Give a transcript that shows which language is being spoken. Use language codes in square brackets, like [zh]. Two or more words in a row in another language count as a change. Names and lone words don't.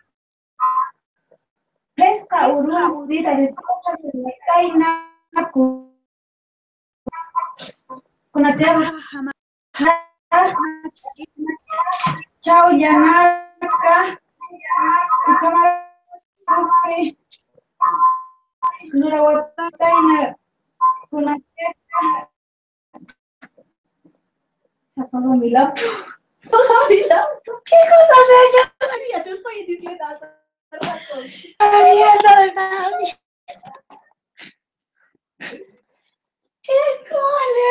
[ay] Pesca urusti tatitayna kunateja chawllanaka ukamaraspi nurawatayna kunateja. [es] Se apagó mi laptop. ¿Qué cosas he hecho? María, te estoy diciendo hace rato. María, ¿dónde está? ¡Qué cola!